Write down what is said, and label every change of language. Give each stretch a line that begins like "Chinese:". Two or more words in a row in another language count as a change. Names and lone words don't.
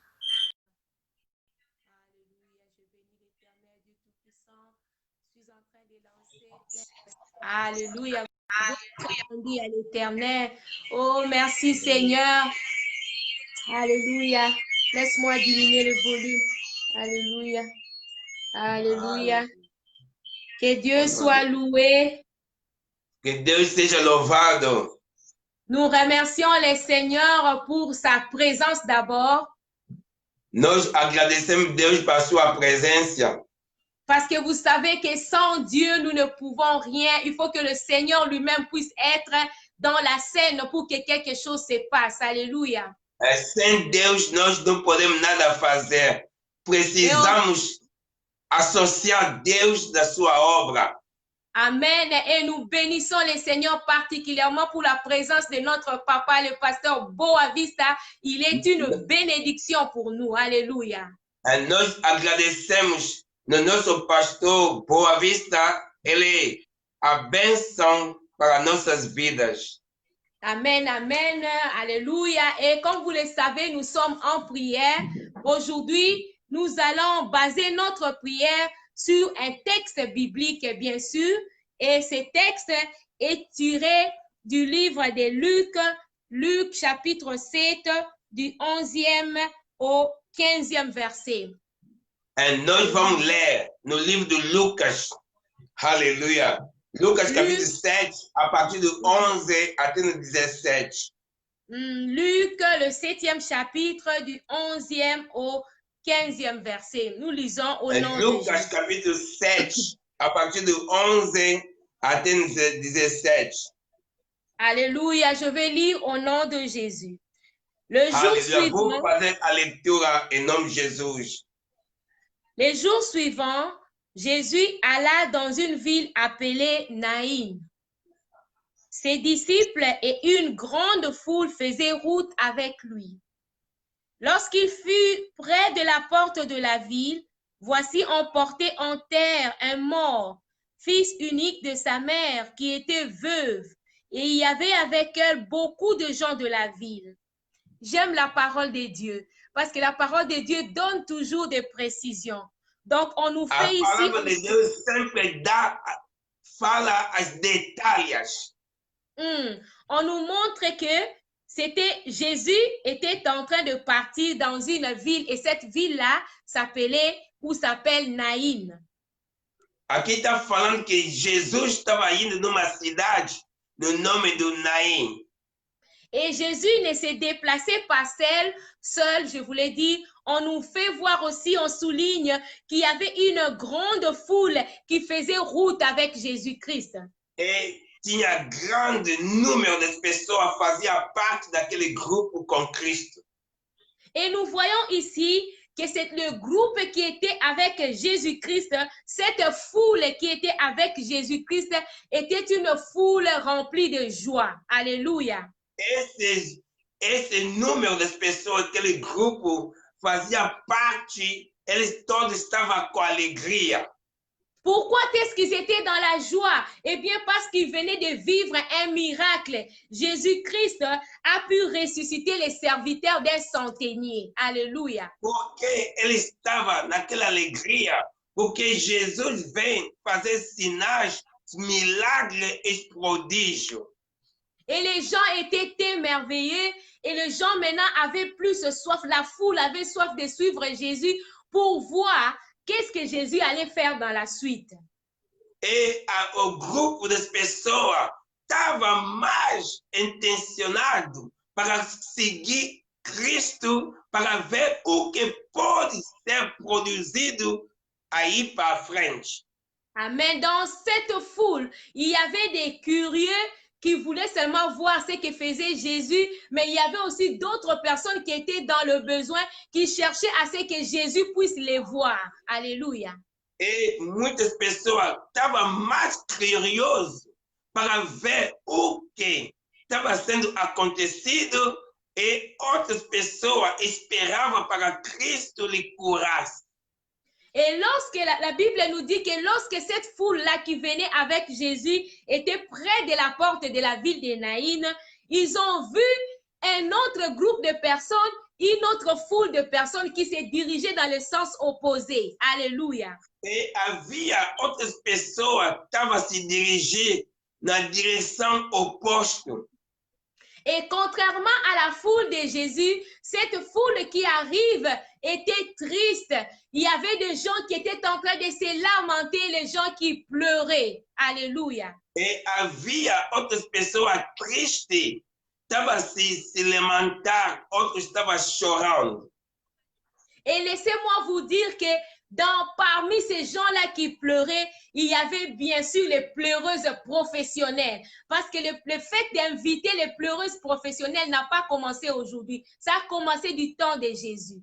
French: Alléluia. Gloire à l'Éternel. Oh, merci Seigneur. Alléluia. Laisse-moi diminuer le volume. Alléluia. Alléluia. Que Dieu soit loué.
Portuguese: Que Deus seja louvado.
French: Nous remercions le Seigneur pour sa présence d'abord.
Portuguese: Nós agradecemos Deus por sua presença.
French: Parce que vous savez que sans Dieu, nous ne pouvons rien. Il faut que le Seigneur lui-même puisse être dans la scène pour que quelque chose se passe. Alléluia.
Portuguese: Sem Deus, nós não podemos nada fazer. Precisamos associar Deus da sua obra. Amen.
French: Et nous bénissons le Seigneur particulièrement pour la présence de notre papa, le pasteur Boavista. Il est une bénédiction pour nous. Alléluia.
Portuguese: Nós agradecemos no nosso pastor Boavista. Ele é a bênção para nossas vidas.
French: Amen, amen, alléluia. Et comme vous le savez, nous sommes en prière. Aujourd'hui, nous allons baser notre prière sur un texte biblique, bien sûr. Et ce texte est tiré du livre de Luc, Luc chapitre 7, du 11e au 15e verset.
Portuguese: Et nós vamos ler no livro de Lucas. Aleluia. Lucas capítulo 7, a partir do 11 até no 17.
French: Luc, le 7e chapitre, du 11e au 15e verset. Nous lisons au nom de Lucas Jésus.
Portuguese: capítulo 7, a partir do 11 até no 17.
French: Alléluia, je vais lire au nom de Jésus. Le jour suivant,
Portuguese: vou fazer a leitura em nome de Jesus.
French: Les jours suivants, Jésus alla dans une ville appelée Naïn. Ses disciples et une grande foule faisaient route avec lui. Lorsqu'il fut près de la porte de la ville, voici on portait en terre un mort, fils unique de sa mère, qui était veuve, et il y avait avec elle beaucoup de gens de la ville. J'aime la parole de Dieu, parce que la parole de Dieu donne toujours des précisions. Donc, on nous fait ici...
Portuguese: A palavra de Deus sempre fala as detalhes.
French: On nous montre que Jésus était en train de partir dans une ville, et cette ville-là s'appelait ou s'appelle Naïn.
Portuguese: Aqui está falando que Jesus estava indo numa cidade no nome do Naim.
French: Et Jésus ne se déplaçait pas seul, je vous l'ai dit. On nous fait voir aussi, on souligne qu'il y avait une grande foule qui faisait route avec Jésus-Christ.
Portuguese: Et tinha grande número de pessoas fazia parte daquele grupo com Cristo.
French: Et nous voyons ici que c'est le groupe qui était avec Jésus-Christ, cette foule qui était avec Jésus-Christ était une foule remplie de joie. Alléluia.
Portuguese: Esse número de pessoas, aquele grupo fazia parte, eles todos estavam com alegria.
French: Pourquoi est-ce qu'ils étaient dans la joie? Eh bien, parce qu'ils venaient de vivre un miracle. Jésus-Christ a pu ressusciter les serviteurs d'un centenier. Alléluia.
Portuguese: Porque ele estava naquela alegria, porque Jesus vem fazer sinais, milagres et prodígios.
French: Et les gens étaient émerveillés et les gens maintenant avaient plus soif. La foule avait soif de suivre Jésus pour voir qu'est-ce que Jésus allait faire dans la suite.
Portuguese: Et o grupo das pessoas estava mais intencionado para seguir Cristo, para ver o que pode ser produzido aí para frente. Amen.
French: Dans cette foule, il y avait des curieux qui voulaient seulement voir ce que faisait Jésus, mais il y avait aussi d'autres personnes qui étaient dans le besoin, qui cherchaient à ce que Jésus puisse les voir. Alléluia.
Portuguese: Et muitas pessoas estavam mais curiosas para ver o que estava sendo acontecido e outras pessoas esperavam para Cristo lhe curasse.
French: Et lorsque la Bible nous dit que lorsque cette foule-là qui venait avec Jésus était près de la porte de la ville de Naïn, ils ont vu un autre groupe de personnes, une autre foule de personnes qui se dirigeaient dans le sens opposé. Alléluia.
Portuguese: Et havia outras pessoas que estavam se dirigindo na direção oposta.
French: Et contrairement à la foule de Jésus, cette foule qui arrive était triste. Il y avait des gens qui étaient en train de se lamenter, les gens qui pleuraient. Alléluia.
Portuguese: E havia outras pessoas tristes, estavam se lamentar, outros estavam chorando.
French: Et laissez-moi vous dire que parmi ces gens-là qui pleuraient, il y avait bien sûr les pleureuses professionnelles. Parce que le fait d'inviter les pleureuses professionnelles n'a pas commencé aujourd'hui. Ça a commencé du temps de Jésus.